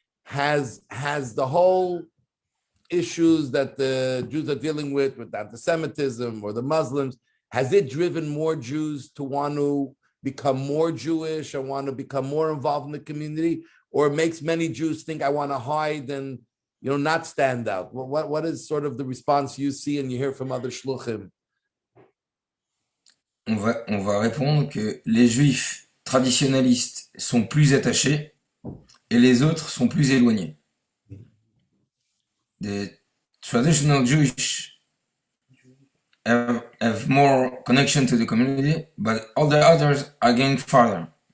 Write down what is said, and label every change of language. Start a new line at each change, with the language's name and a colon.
English: Has the whole issues that the Jews are dealing with anti-Semitism or the Muslims, has it driven more Jews to want to become more Jewish or want to become more involved in the community? Or it makes many Jews think I want to hide and not stand out? What is sort of the response you see and you hear from other shluchim?
French: on va répondre que les Juifs traditionnalistes sont plus attachés et les autres sont plus éloignés.
English: The traditional Jewish have more connection to the community, but all the others are getting farther.